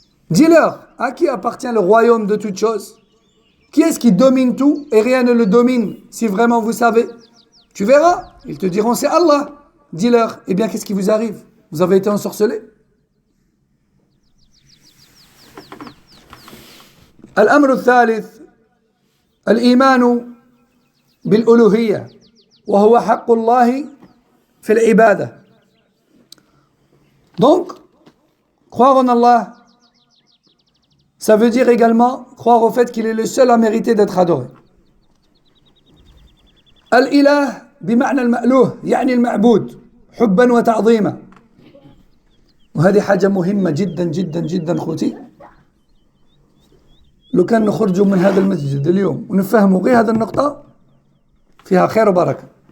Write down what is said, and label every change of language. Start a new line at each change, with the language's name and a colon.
French: Dis-leur, à qui appartient le royaume de toutes choses? Qui est-ce qui domine tout et rien ne le domine? Si vraiment vous savez, tu verras, ils te diront c'est Allah. Dis-leur, eh bien qu'est-ce qui vous arrive? Vous avez été ensorcelés?
Arabic: الأمر الثالث الإيمان بالألوهية وهو حق الله في العبادة.
French: Donc, croire en Allah, ça veut dire également croire au fait qu'il est le seul à mériter d'être adoré.
Arabic: الإله بمعنى المألوه يعني المعبود حبا وتعظيما. وهذه حاجة مهمة جدا جدا جدا خوتي. لو كان نخرجوا من هذا المسجد اليوم ونفهموا غير هذه النقطة فيها خير وبركة.